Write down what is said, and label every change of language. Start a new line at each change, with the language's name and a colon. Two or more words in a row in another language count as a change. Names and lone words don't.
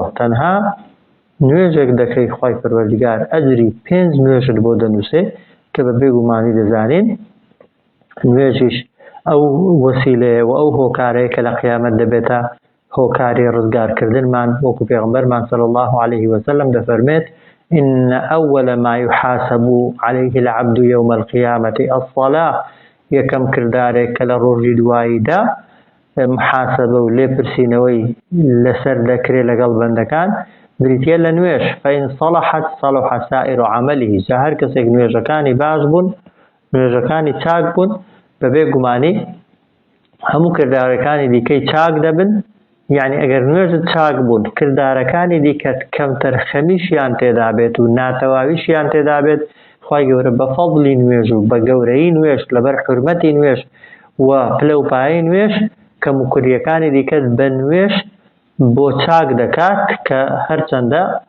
Central Kurdish: تەنها نوێژێک دەکەی خوای پەروەردگار ئەجری 5 نوێژت بۆ دەنووسێ کە بە بێگومانی دەزانین نوێژیش ئەو وەسیلەیە و ئەو هۆکارەیە کە لە قیامەت دەبێتە هۆکاری ڕزگارکردنمان، وەکو پێغەمبەرمان
Arabic: صلی الله عليه وسلم
Central Kurdish: دەفەرمێت
Arabic: إن أول ما يحاسب عليه العبد يوم القيامة الصلاة،
Central Kurdish: یەکەم کردارێک کە لە ڕۆژی دواییدا محاسبە و لێپرسینەوەی لەسەر دەکرێت لەگەڵ بەندەکان بریتە لە نوێژ،
Arabic: فإن صلحت صلح سائر عمله،
Central Kurdish: جا هەر کەسێک نوێژەکانی باش بوون، نوێژەکانی چاک بوون، بەبێ گومانی هەموو کردارەکانی دیکەی چاک دەبن، یعنی ئەگەر نوێژت چاک بوون کردارەکانی دیکەت کەمتەر خەمیشیان تێدا بێت و ناتەواویشیان تێدا بێت، خوای گەورە بە فەضلی نوێژ و بە گەورەی نوێژ لەبەر حورمەتی نوێژ و پلەپایی نوێژ کەم و کوریەکانی دیکەت بە نوێژ بۆ چاک دەکات، کە هەرچەندە